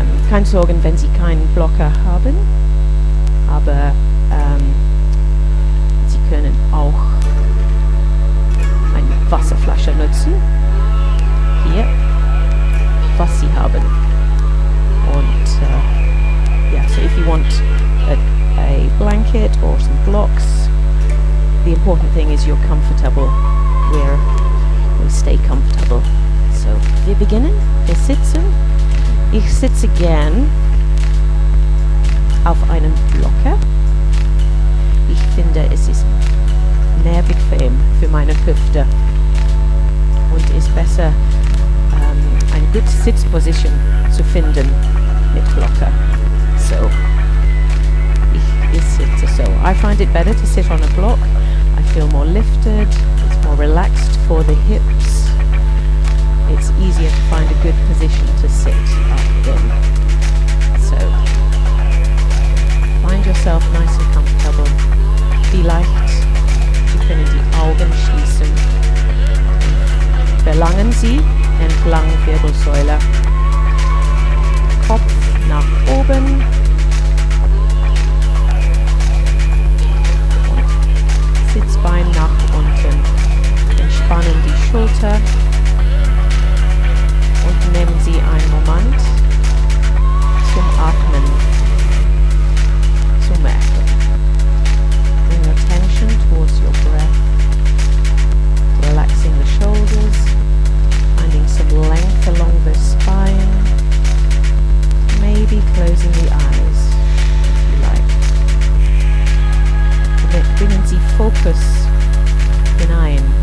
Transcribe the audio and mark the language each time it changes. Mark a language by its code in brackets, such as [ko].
[de] Keine Sorgen, wenn Sie keinen Blocker haben, aber Sie können auch eine Wasserflasche nutzen, hier, was Sie haben. [en] Und yeah, so if you want a blanket or some blocks, the important thing is you're comfortable. We stay comfortable. [de] So wir beginnen, wir sitzen. Ich sitze gern auf einem Blocker. Ich finde, es ist mehr bequem für meine Hüfte und ist besser, eine gute Sitzposition zu finden mit Blocker. So, ich sitze so. [en] I find it better to sit on a block. I feel more lifted, it's more relaxed for the hips. It's easier to find a good position to sit up in. So, find yourself nice and comfortable. [de] Vielleicht, Sie können die Augen schließen. Verlangen Sie entlang Wirbelsäule. Kopf nach oben. Und Sitzbein nach unten. Entspannen die Schulter. Und nehmen Sie einen Moment zum Atmen, zu merken. [en] Bring your attention towards your breath, relaxing the shoulders, finding some length along the spine, maybe closing the eyes if you like. [de] Und dann bringen Sie Fokus hinein.